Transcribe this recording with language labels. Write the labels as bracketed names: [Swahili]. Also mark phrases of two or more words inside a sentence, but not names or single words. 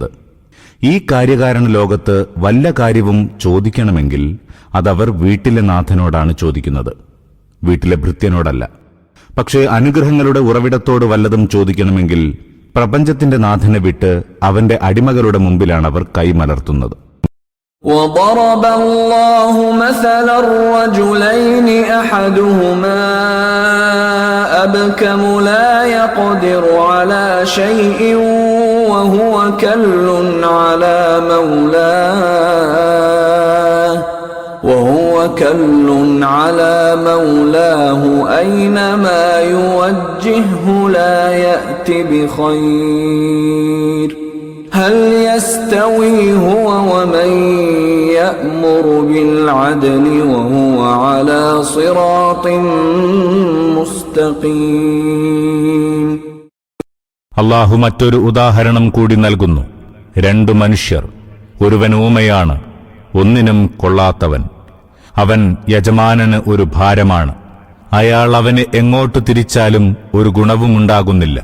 [Malayalam] ഈ കാര്യകാരണ ലോകത്ത് വല്ല കാര്യവും ചോദിക്കണമെങ്കിൽ അതവർ വീട്ടിലെ നാഥനോടാണ് ചോദിക്കുന്നത്, വീട്ടിലെ ഭൃത്യനോടല്ല. പക്ഷേ അനുഗ്രഹങ്ങളുടെ ഉറവിടത്തോട് വല്ലതും ചോദിക്കണമെങ്കിൽ പ്രപഞ്ചത്തിന്റെ നാഥനെ വിട്ട് അവന്റെ അടിമകളുടെ മുമ്പിലാണ് അവർ കൈമലർത്തുന്നത്. [Arabic] وضرب الله مثلا الرجلين أحدهما أبكم لا يقدر على شيء وهو كل على مولاه أينما يوجهه لا يأت بخير هل يستوي هو ومن يأمر بالعدل وهو على صراط مستقيم. [Malayalam] അല്ലാഹു മറ്റൊരു ഉദാഹരണം കൂടി നൽകുന്നു. രണ്ടു മനുഷ്യർ, ഒരുവൻ ഊമയാണ്, ഒന്നിനും കൊള്ളാത്തവൻ. അവൻ യജമാനന് ഒരു ഭാരമാണ്. അയാൾ അവനെ എങ്ങോട്ട് തിരിച്ചാലും ഒരു ഗുണവുമുണ്ടാകുന്നില്ല.